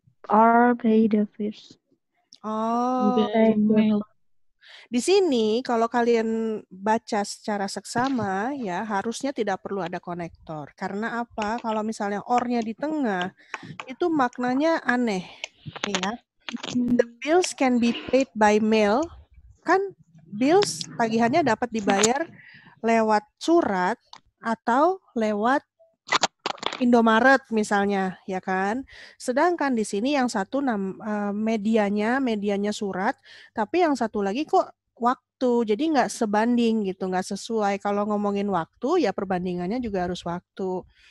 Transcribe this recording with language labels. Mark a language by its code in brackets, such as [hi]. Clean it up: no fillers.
[en] Or by the first. [id] Oh, di sini kalau kalian baca secara seksama ya harusnya tidak perlu ada konektor. Karena apa? Kalau misalnya or-nya di tengah itu maknanya aneh ya. [en] The bills can be paid by mail. [id] Kan bills tagihannya dapat dibayar lewat surat atau lewat Indomaret misalnya, ya kan? Sedangkan di sini yang satu medianya surat, tapi yang satu lagi kok waktu, jadi nggak sebanding gitu, nggak sesuai. Kalau ngomongin waktu, ya perbandingannya juga harus waktu.